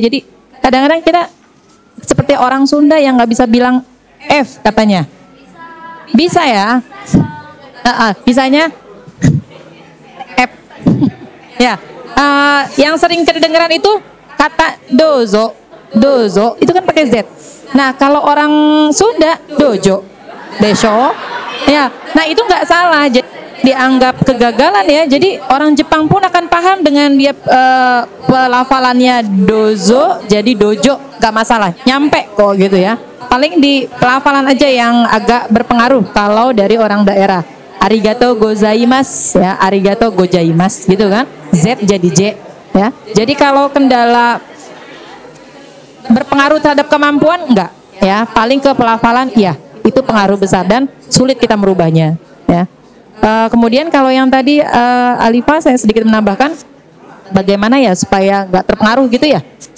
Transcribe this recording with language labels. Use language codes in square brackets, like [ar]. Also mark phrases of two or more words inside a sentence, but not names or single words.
[id] Jadi kadang-kadang kita seperti orang Sunda yang nggak bisa bilang F katanya. Bisa ya? Bisanya F. Ya, yang sering kedengeran itu kata dozo, itu kan pakai Z. Nah, kalau orang Sunda dojo, desho, ya. Nah itu nggak salah, jadi dianggap kegagalan ya. Jadi orang Jepang pun akan paham dengan dia pelafalannya dozo, jadi dojo, nggak masalah, nyampe kok gitu ya. Paling di pelafalan aja yang agak berpengaruh kalau dari orang daerah. [ja] ありがとうございます ya, ありがとうございます [id] gitu kan. Z jadi J ya. Jadi kalau kendala berpengaruh terhadap kemampuan enggak ya, paling ke pelafalan iya, itu pengaruh besar dan sulit kita merubahnya ya. Kemudian kalau yang tadi Alifa saya sedikit menambahkan bagaimana ya supaya enggak terpengaruh gitu ya.